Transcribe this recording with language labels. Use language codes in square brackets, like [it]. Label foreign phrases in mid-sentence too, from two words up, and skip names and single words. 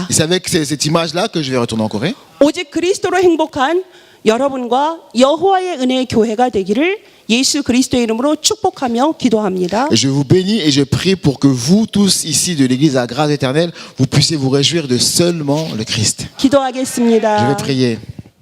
[fr] Et c'est avec cette image-là que je vais retourner en Corée. [ko] 오직 그리스도로 행복한 여러분과 여호와의 은혜의 교회가 되기를 예수 그리스도의 이름으로 축복하며 기도합니다. [fr] Et je vous bénis et je prie pour que vous tous ici de l'Église à la grâce éternelle, vous puissiez vous réjouir de seulement le Christ. Je [ko] 기도하겠습니다. [fr] vais prier.